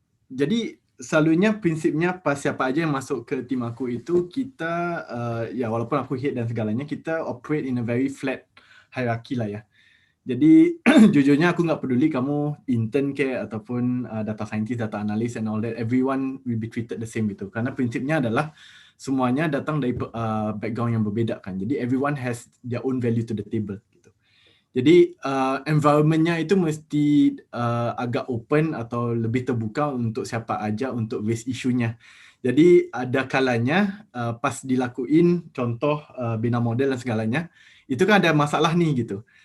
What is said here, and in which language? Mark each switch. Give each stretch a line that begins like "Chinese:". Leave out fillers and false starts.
Indonesian: Jadi selalunya prinsipnya pas siapa aja yang masuk ke tim aku itu kita ya walaupun aku head dan segalanya, kita
English: operate in a very flat hierarchy
Indonesian: lah ya. Jadi jujurnya aku nggak peduli kamu intern ke ataupun data scientist, data analyst
English: and all that, everyone will be treated the same
Indonesian: gitu. Karena prinsipnya adalah semuanya datang dari background yang berbeda kan. Jadi
English: everyone has their own value to the table
Indonesian: gitu. Jadi environment-nya itu mesti agak open atau lebih terbuka untuk siapa aja untuk raise issue-nya. Jadi ada kalanya pas dilakuin contoh bina model dan segalanya, itu kan ada masalah nih gitu.